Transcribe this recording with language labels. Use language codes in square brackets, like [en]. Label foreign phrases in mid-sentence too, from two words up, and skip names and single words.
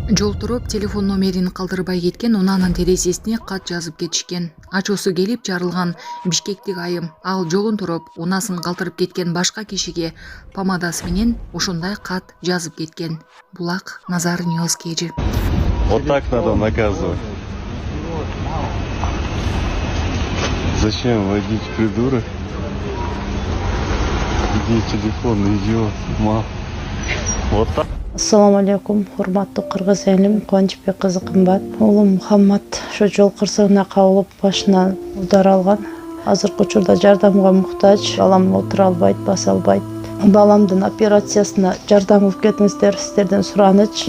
[ky] Жолтуруп телефон номерин калтырбай кеткен унаанын терезесине кат жазып кетишкен. Ачуусу келип жарылган бишкектик айым ал жолун туруп унасын калтырып кеткен башка кишиге помадасы менен ушундай кат жазып кеткен. Булак, Назар Ньюс KG. [ru] Вот так надо наказывать. Зачем водить, придурок? Где телефон, идиот, мал. Вот так. [ky] Ассаламу алейкум, урматтуу кыргыз элим, Кубанычбек кызы кымбат. Улум Мухаммад ошо жол кырсыгына кабылып башынан удар алган. Азыркы учурда жардамга муктаж, балам отура албайт, баса албайт. Баламдын операциясына жардам кылып кетиңиздер, сиздерден сураныч.